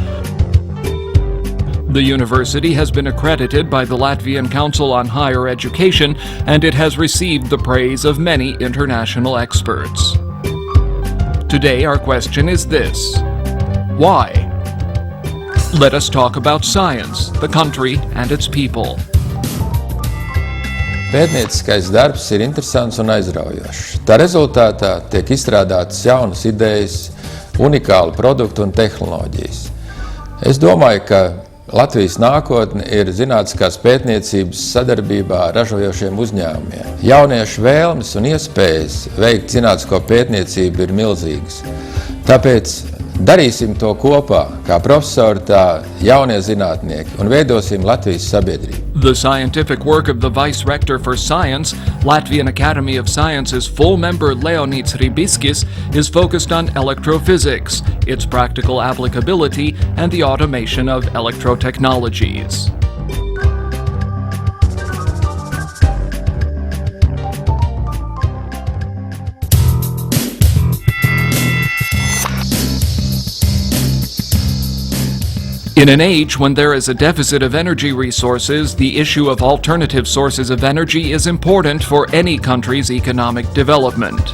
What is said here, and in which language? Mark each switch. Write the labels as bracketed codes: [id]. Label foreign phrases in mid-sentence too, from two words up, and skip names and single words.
[en] The university has been accredited by the Latvian Council on Higher Education, and it has received the praise of many international experts. Today our question is this: why? Let us talk about science, the country, and its people. [lv] Pētnieciskais darbs ir interesants un aizraujošs. Tā rezultātā tiek izstrādātas jaunas idejas, unikāli produkti un tehnoloģijas. Es domāju, ka Latvijas nākotne ir zinātniskās pētniecības sadarbībā ar ražojošiem uzņēmumiem. Jauniešu vēlmes un iespējas veikt zinātnisko pētniecību ir milzīgas. Tāpēc darīsim to kopā, kā profesori, tā jaunie zinātnieki, un veidosim Latvijas sabiedrību. [en] The scientific work of the Vice Rector for Science, Latvian Academy of Sciences full member Leonīds Ribiskis, is focused on electrophysics, its practical applicability, and the automation of electrotechnologies. In an age when there is a deficit of energy resources, the issue of alternative sources of energy is important for any country's economic development.